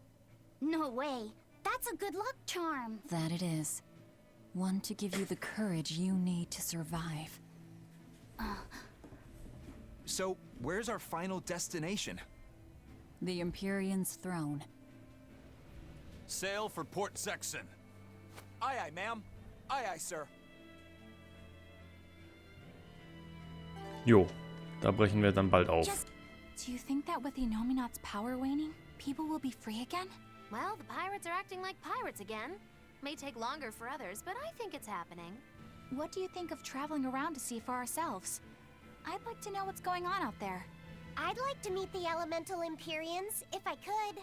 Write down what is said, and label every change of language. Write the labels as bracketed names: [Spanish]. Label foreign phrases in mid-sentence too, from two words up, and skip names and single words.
[English] No way. That's a good luck charm. That it is. One to give you the courage you need to survive. So, where's our final destination? The Empyrean's throne. Sail for Port Sexton. Aye, aye, ma'am. Aye, aye, sir. [German] Jo, da brechen wir dann bald auf. [English] Do you think that with Inominat's power waning, people will be free again? Well, the pirates are acting like pirates again. May take longer for others, but I think it's happening. What do you think of traveling around to see for ourselves? I'd like to know what's going on out there. I'd like to meet the elemental Empyreans, if I could.